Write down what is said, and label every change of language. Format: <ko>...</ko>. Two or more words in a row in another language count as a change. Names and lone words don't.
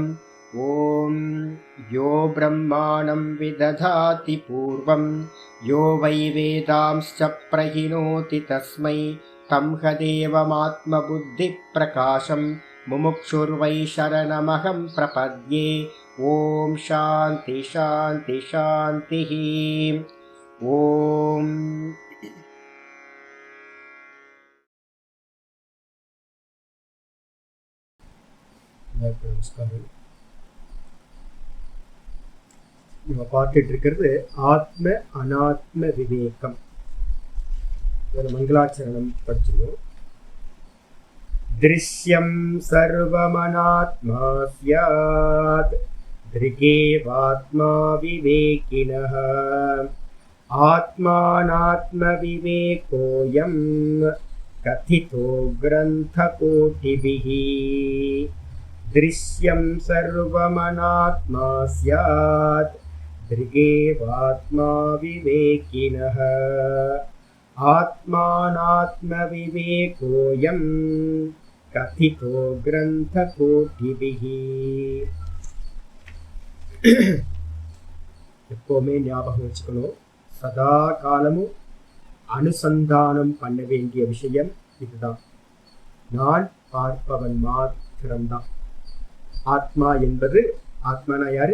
<sa>ॐ यो ब्रह्माणं विदधाति पूर्वं यो वै वेदांश्च प्रहिणोति तस्मै तं हदेवमात्मबुद्धिप्रकाशं मुमुक्षुर्वै शरणमहं प्रपद्ये। ॐ शान्ति शान्ति शान्तिः। ॐ</sa> <ta>நமஸ்காரம். நம்ம பார்த்துட்டு இருக்கிறது ஆத்ம அனாத்ம விவேகம். ஒரு மங்களாச்சரணம் படிச்சிருக்கோம்.</ta> <sa>दृश्यं सर्वमनात्मा स्यात् दृगेवात्मा विवेकिनः आत्मानात्म विवेकोऽयं कथितो ग्रन्थकोटिभिः. दृश्यं सर्वमनात्मा स्यात् दृगेवात्मा विवेकिनः आत्मानात्मविवेकोऽयं कथितो ग्रन्थकोटिभिः.</sa> <ta>எப்போவுமே ஞாபகம் வச்சுக்கணும், சதா காலமும் அனுசந்தானம் பண்ண வேண்டிய விஷயம் இதுதான். நான் பார்ப்பவன் மாத்திரம்தான். ஆத்மா என்பது, ஆத்மானா யாரு?</ta>